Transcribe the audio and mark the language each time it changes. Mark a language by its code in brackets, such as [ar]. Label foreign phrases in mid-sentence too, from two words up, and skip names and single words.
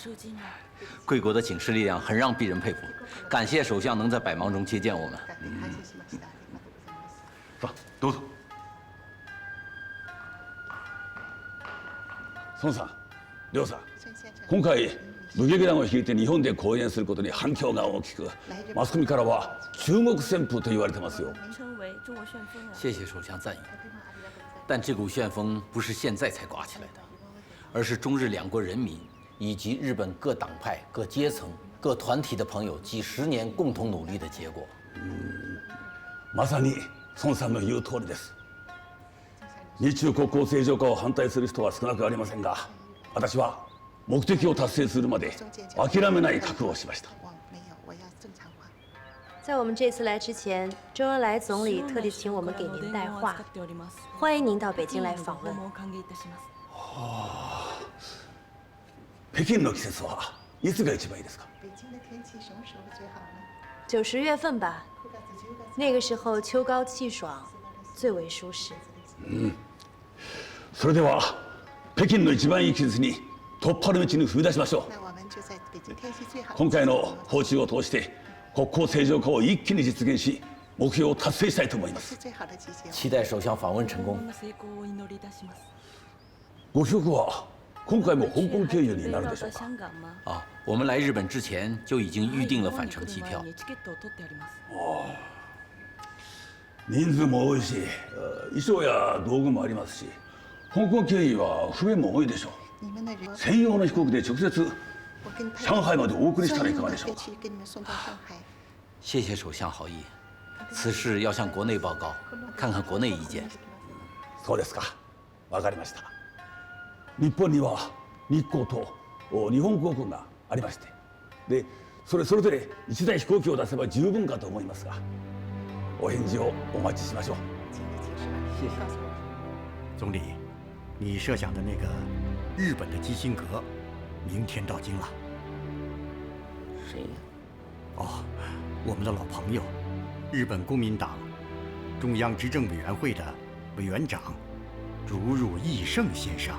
[zh] 贵国的警示力量很让鄙人佩服，感谢首相能在百忙中接见我们。 [ja] さあどうぞ。孫さん、亮さん、今回武劇団を率いて日本で公演することに反響が大きく、マスコミからは中国旋風と言われてますよ。 [zh] 谢谢首相赞誉，但这股旋风不是现在才刮起来的，而是中日两国人民以及日本各党派、各阶层、各团体的朋友几十年共同努力的结果。 [ja] まさに孫さんの言う通りです。日中国交正常化を反対する人は少なくありませんが、私は目的を達成するまで諦めない覚悟をしました。 [zh] 在我们这次来之前，周恩来总理特地请我们给您带话，欢迎您到北京来访问。 [ja] 北京の季節はいつが一番いいですか？ [zh] 北京的天气什么时候最好呢？9、10月份吧，那个时候秋高气爽，最为舒适。 [ja] それでは北京の一番いい季節に突破の道に踏み出しましょう。今回の訪中を通して国交正常化を一気に実現し、目標を達成したいと思います。 [zh] 期待首相访问成功。 [ja] ご帰国は今回も香港経由になるでしょうか？ [zh] 啊，我们来日本之前就已经预定了返程机票。 [ja] 人数も多いし、衣装や道具もありますし、香港経由は不便も多いでしょう。専用の飛行機で直接上海までお送りしたらいかがでしょうか？ [zh] 谢谢首相好意，此事要向国内报告，看看国内意見。 [ja] そうですか。わかりました。日本には日航と日本航空がありまして、でそれぞれ1台飛行機を出せば十分かと思いますが、お返事をお待ちしましょう。 [zh] 谢谢。总理，你设想的那个日本的基辛格，明天到京了。谁呀？哦，我们的老朋友，日本公民党中央执政委员会的委员长竹入义胜先生。